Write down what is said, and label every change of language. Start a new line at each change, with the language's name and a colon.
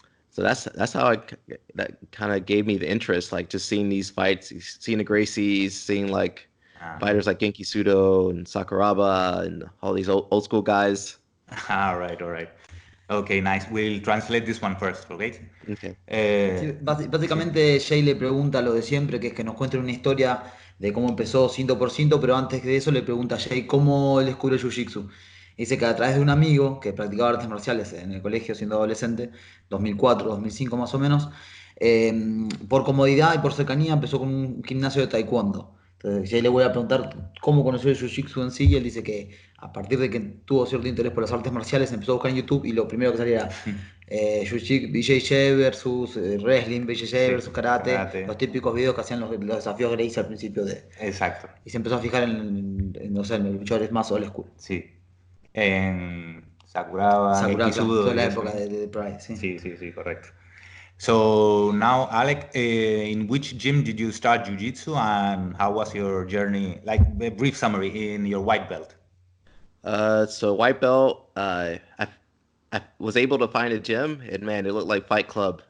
English: So that's how that kind of gave me the interest, like just seeing these fights, seeing the Gracies, seeing like fighters like Genki Sudo and Sakuraba and all these old school guys. All right. Okay, nice. We'll translate this one first, okay? Okay.
Spanish: Sí, básicamente Jay le pregunta lo de siempre, que es que nos cuente una historia de cómo empezó cinto por cinto, pero antes de eso le pregunta a Jay cómo él descubrió Jiu-Jitsu. Dice que a través de un amigo que practicaba artes marciales en el colegio siendo adolescente, 2004, 2005 más o menos, por comodidad y por cercanía empezó con un gimnasio de taekwondo. Entonces ya le voy a preguntar cómo conoció el Jiu-Jitsu en sí, y él dice que a partir de que tuvo cierto interés por las artes marciales empezó a buscar en YouTube y lo primero que salía era Jiu-Jitsu
English: BJJ versus wrestling, BJJ versus karate,
Spanish: los típicos videos que hacían los desafíos Gracie al principio de... Exacto. Y se empezó a fijar en los luchadores más old school. Sí. En Sakuraba, toda la época de Pride, sí. Sí, correcto.
English: So now, Alec, in which gym did you start jiu-jitsu, and how was your journey? Like a brief summary in your white belt. So white belt, I was able to find a gym, and man, it looked like Fight Club.